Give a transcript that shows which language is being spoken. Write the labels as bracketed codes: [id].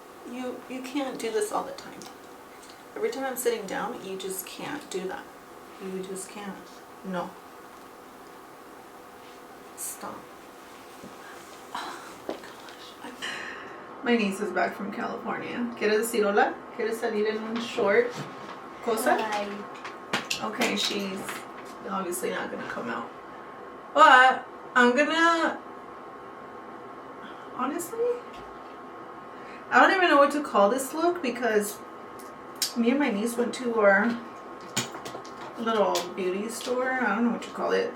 [en] You can't do this all the time. Every time I'm sitting down, you just can't do that. You just can't. No. Stop. Oh my gosh. My niece is back from California. [es] ¿Quieres decir hola? ¿Quieres salir en un short cosa? [en] Hi. Okay, she's obviously not gonna come out. But I'm gonna... Honestly, I don't even know what to call this look because me and my niece went to our little beauty store. I don't know what you call it.